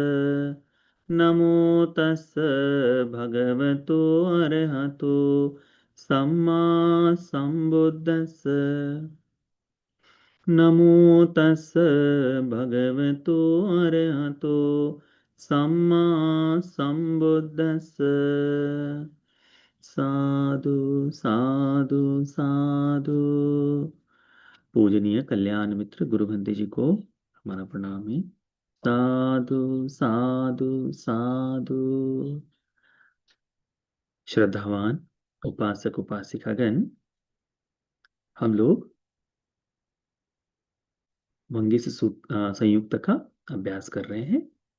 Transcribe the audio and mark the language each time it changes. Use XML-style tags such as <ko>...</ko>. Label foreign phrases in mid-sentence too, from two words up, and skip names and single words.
<pi>नमो तस् भगवतो अरहतो सम्मा सम्बुद्धस्स। नमो तस् भगवतो अरहतो सम्मा सम्बुद्धस्स। साधु साधु साधु।</pi> <hi>पूजनीय कल्याण मित्र गुरु बंदे जी को हमारा प्रणाम है।</hi> <pi>साधु साधु साधु।</pi> <hi>श्रद्धावान उपासक उपासिकागण, हम लोग मंगेश संयुक्त का अभ्यास कर रहे हैं।</hi>